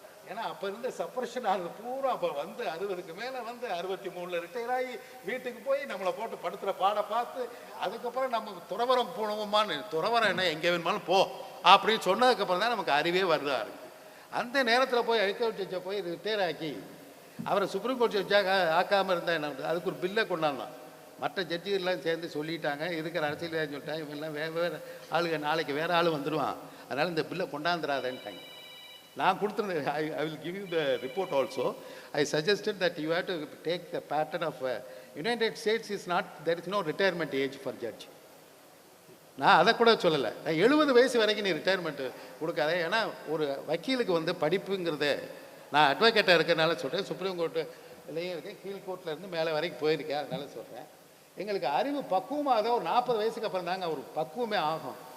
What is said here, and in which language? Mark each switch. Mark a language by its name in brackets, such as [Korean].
[Tamil] ஏன்னா அப்போ இருந்த சப்ரஷன் ஆனது பூரா அப்போ 60க்கு மேலே 63 ரிட்டையர் ஆகி வீட்டுக்கு போய் நம்மளை போட்டு படுத்துகிற பாட பார்த்து அதுக்கப்புறம் நம்ம துறவரம் போனோமான்னு, துறவரம் என்ன எங்கே வேணுமாலும் போ அப்படின்னு சொன்னதுக்கப்புறம் தான் நமக்கு அறிவே வருதா இருக்குது. அந்த நேரத்தில் போய் ஹைகோர்ட் ஜட்ஜை போய் ரிட்டையர் ஆக்கி அவரை சுப்ரீம் கோர்ட் ஜட்ஜாக ஆக்காமல் இருந்தால் என்ன, அதுக்கு ஒரு பில்லை கொண்டாந்தான். மற்ற ஜட்ஜிகள்லாம் சேர்ந்து சொல்லிட்டாங்க, இருக்கிற அரசியல் சொல்லிட்டாங்க, இவங்கெல்லாம் வேறு ஆளுங்க நாளைக்கு வேறு ஆள் வந்துடுவான், அதனால் இந்த பில்லை கொண்டாந்துடாதேன்ட்டாங்க. நான் கொடுத்துருந்தேன், [English] I will give you the report also. I suggested that you have to take the pattern of United States is not, there is no retirement age for judge. [Tamil] நான் அதை கூட சொல்லலை, நான் 70 வயசு வரைக்கும் நீ ரிட்டையர்மெண்ட்டு கொடுக்காத. ஏன்னா ஒரு வக்கீலுக்கு படிப்புங்கிறத நான் அட்வொகேட்டாக இருக்கிறனால சொல்கிறேன், சுப்ரீம் கோர்ட்டுலேயும் இருக்கேன், கீழ் கோர்ட்டில் இருந்து மேலே வரைக்கும் போயிருக்கேன், அதனால சொல்கிறேன். எங்களுக்கு அறிவு பக்குவமாக தான் ஒரு 40 வயசுக்கு அப்புறம் தாங்க ஒரு பக்குவமே ஆகும்.